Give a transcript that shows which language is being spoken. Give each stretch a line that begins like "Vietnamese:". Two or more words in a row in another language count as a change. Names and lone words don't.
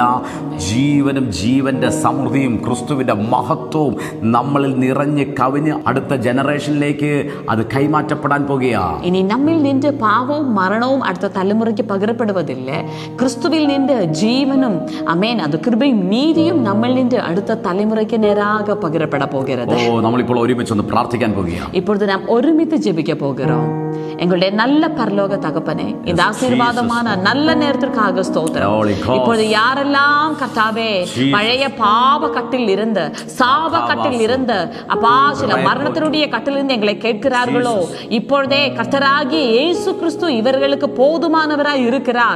Malayalam: ജീവനും ജീവന്റെ സമൃദ്ധിയും ക്രിസ്തുവിന്റെ മഹത്വവും നമ്മളിൽ നിറഞ്ഞ് കവിഞ്ഞ് അടുത്ത ജനറേഷനിലേക്ക് അത് കൈമാറ്റപ്പെടാൻ പോകുകയാണ്. ഇനി നമ്മിൽ നിന്ന് പാപവും മരണവും അടുത്ത തലമുറയ്ക്ക് പകരപ്പെടുവതില്ല. ക്രിസ്തുവിൽ നിന്ന് ജീവനും അമേൻ അത് കൃപയും നീതിയും നമ്മിൽ നിന്ന് അടുത്ത തലമുറയ്ക്ക് നേരാக പകരപ്പെടാൻ പോകുகிறது. നമ്മളിപ്പോൾ ഒരുമിച്ച് ഒന്ന് പ്രാർത്ഥിക്കാൻ പോകുകയാണ്.
Tamil: இப்பொழுது நாம் ஒருமித்து ஜெபிக்க போகிறோம். எங்களுடைய நல்ல பரலோக தகப்பனே, இந்த ஆசீர்வாதமான நல்ல நேரத்திற்காக ஸ்தோத்திரம். இப்பொழுது யாரெல்லாம் கர்த்தாவே பழைய பாவ கட்டில் இருந்து, சாப கட்டில் இருந்து, அப்பா சில மரணத்தினுடைய கட்டிலிருந்து எங்களை கேட்கிறார்களோ, இப்பொழுதே கர்த்தராகிய இயேசு கிறிஸ்து இவர்களுக்கு போதுமானவராய் இருக்கிறார்.